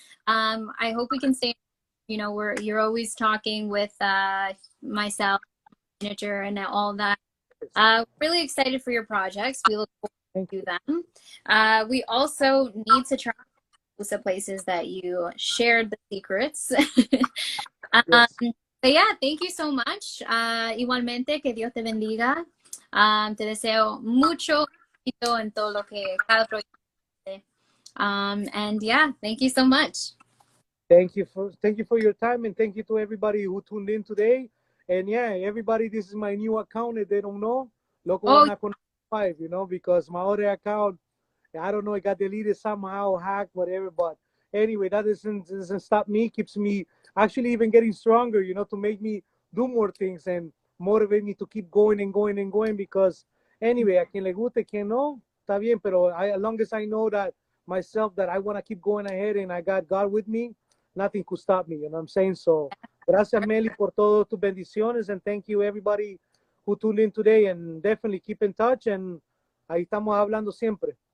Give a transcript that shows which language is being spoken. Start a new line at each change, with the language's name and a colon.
English: I hope we can stay, you're always talking with myself, manager, and all that. Really excited for your projects. We look Thank forward you. to them. We also need to try the places that you shared the secrets. um, Yes. but yeah, thank you so much.
Spanish: Igualmente, que Dios te bendiga. Te deseo mucho éxito en todo lo que cada proyecto.
English: And yeah, thank you so much. Thank you for your time, and thank you to everybody who tuned in today. And yeah, everybody, this is my new account. If they don't know, Loco Oh, Guanaco 5, you know, because my other account, I don't know, it got deleted somehow, hacked, whatever. But anyway, that doesn't stop me. Keeps me actually even getting stronger, you know, to make me do more things and motivate me to keep going and going and going. Because anyway,
Spanish: a quien le guste, quien no, está bien.
English: Pero as long as I know that myself that I want to keep going ahead and I got God with me, nothing could stop me. You know what I'm saying? So,
Spanish: gracias Meli por todo tus bendiciones,
English: and thank you everybody who tuned in today. And definitely keep in touch.
Spanish: And ahí estamos hablando siempre.